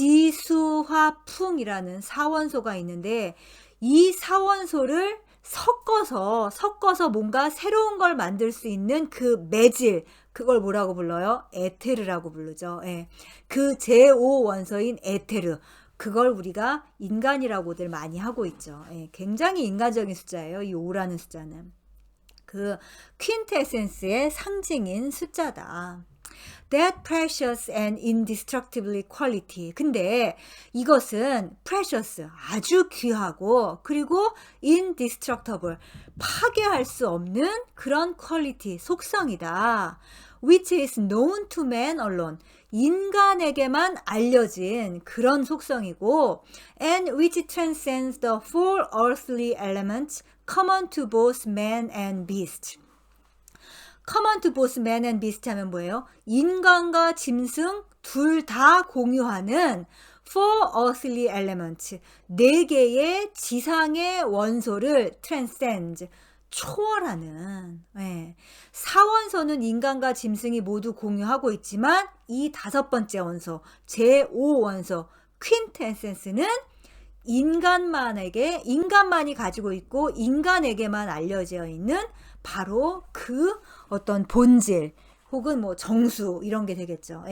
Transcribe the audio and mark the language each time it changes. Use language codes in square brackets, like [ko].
[ko] 지수화풍이라는 사원소가 있는데 이 사원소를 섞어서 뭔가 새로운 걸 만들 수 있는 그 매질, 그걸 뭐라고 불러요? 에테르라고 부르죠. 예. 그 제5원소인 에테르, 그걸 우리가 인간이라고들 많이 하고 있죠. 예. 굉장히 인간적인 숫자예요. 이 5라는 숫자는. 그 퀸테센스의 상징인 숫자다. [en] That precious and indestructible quality. [ko] 근데 이것은 precious, 아주 귀하고, 그리고 indestructible, 파괴할 수 없는 그런 quality, 속성이다. [en] Which is known to man alone. [ko] 인간에게만 알려진 그런 속성이고, [en] and which transcends the four earthly elements common to both man and beast. common to both man and beast [ko] 하면 뭐예요? 인간과 짐승 둘 다 공유하는 [en] four earthly elements, [ko] 4개의 지상의 원소를 transcend, 초월하는. 예. 사원소는 인간과 짐승이 모두 공유하고 있지만 이 5번째 원소, 제5원소 퀸테센스는 인간만이 가지고 있고 인간에게만 알려져 있는 바로 그 어떤 본질 혹은 뭐 정수 이런 게 되겠죠.